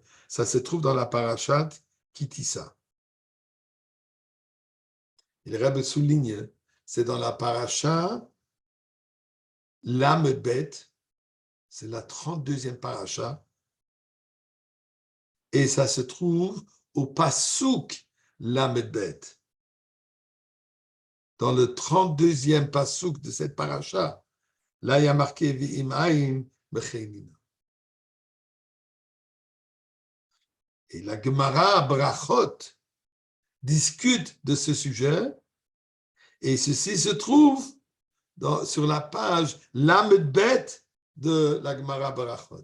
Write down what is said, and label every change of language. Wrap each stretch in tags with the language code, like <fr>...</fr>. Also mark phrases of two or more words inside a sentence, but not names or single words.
<fr>Ça se trouve dans la parashat Kitissa. Et le Rebbe souligne, c'est dans la paracha Lamed, c'est la 32e paracha, et ça se trouve au Pasuk Lamed, dans le 32e Pasuk de cette paracha. Là, il y a marqué</fr> <he>ואם אין בכינינה.</he> <fr>Et la Gemara Brachot discute de ce sujet, et ceci se trouve sur la page Lamed Bet de la Gemara Brachot.</fr>